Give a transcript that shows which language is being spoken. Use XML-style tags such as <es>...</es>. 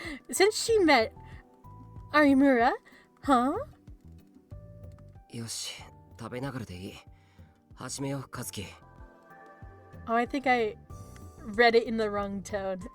<en>Since she met Arimura, huh?</en> <ja>よし、食べながらでいい。始めよう、カズキ。</ja> <en>Oh, I think I read it in the wrong tone.</en>